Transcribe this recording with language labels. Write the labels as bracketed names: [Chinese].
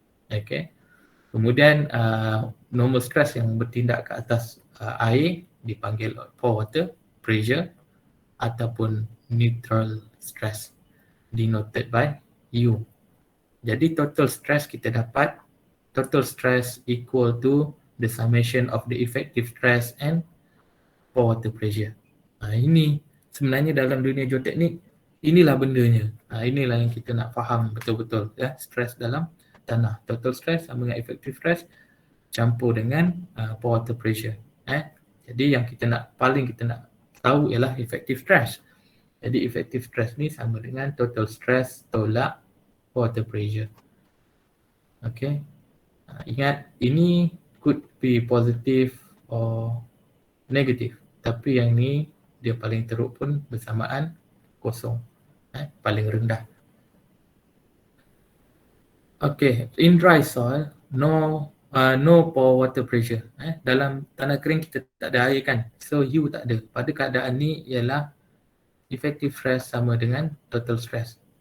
[English] Okay. [Malay] Kemudian [English] normal stress [Malay] yang bertindak ke atas air dipanggil [English] pore water pressure [Malay] ataupun [English] neutral stress denoted by U. [Malay] Jadi [English] total stress [Malay] kita dapat, [English] total stress equal to the summation of the effective stress and pore water pressure. [Malay] Ini sebenarnya dalam dunia geoteknik, inilah bendanya. Inilah yang kita nak faham betul-betul ya, stress dalam tanah. [English] Total stress [Malay] sama dengan [English] effective stress [Malay] campur dengan [English] pore water pressure. [Malay] Jadi yang kita nak tahu ialah effective stress. Jadi effective stress ni sama dengan total stress tolak pore water pressure. Okay. Ingat, ini [English] could be positive or negative. [Malay] Tapi yang ni dia paling teruk pun bersamaan kosong. Paling rendah. [English] Okay, in dry soil, no pore water pressure. [Malay] Dalam tanah kering kita tak ada air kan, so U tak ada. Pada keadaan ni ialah effective stress sama dengan total stress.